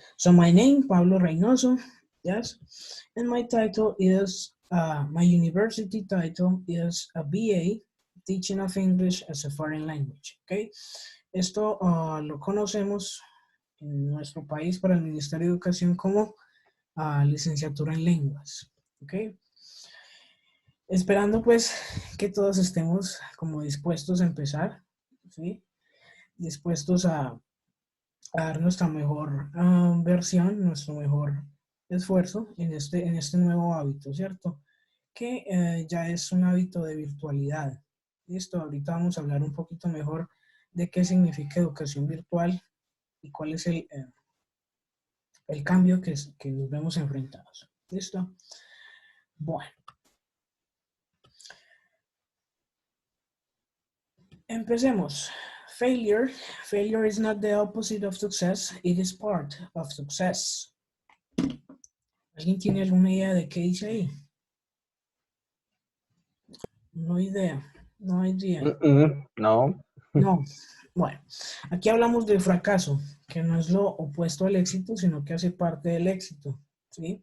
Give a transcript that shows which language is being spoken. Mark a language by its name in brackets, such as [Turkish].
[English] So my name, Pablo Reynoso, yes, and my title is, my university title is a BA, Teaching of English as a Foreign Language, okay? [Spanish] Esto lo conocemos en nuestro país para el Ministerio de Educación como licenciatura en lenguas, okay? Esperando pues que todos estemos como dispuestos a empezar, ¿sí? Dispuestos a dar nuestra mejor versión, nuestro mejor esfuerzo en este nuevo hábito, ¿cierto? Que ya es un hábito de virtualidad. Listo, ahorita vamos a hablar un poquito mejor de qué significa educación virtual y cuál es el cambio que nos vemos enfrentados. ¿Listo? Bueno. Empecemos. [English] Failure is not the opposite of success, it is part of success. [Spanish] ¿Alguien tiene alguna idea de qué dice ahí? [English] No idea. No. No. [Spanish] Bueno, aquí hablamos del fracaso, que no es lo opuesto al éxito, sino que hace parte del éxito, ¿sí?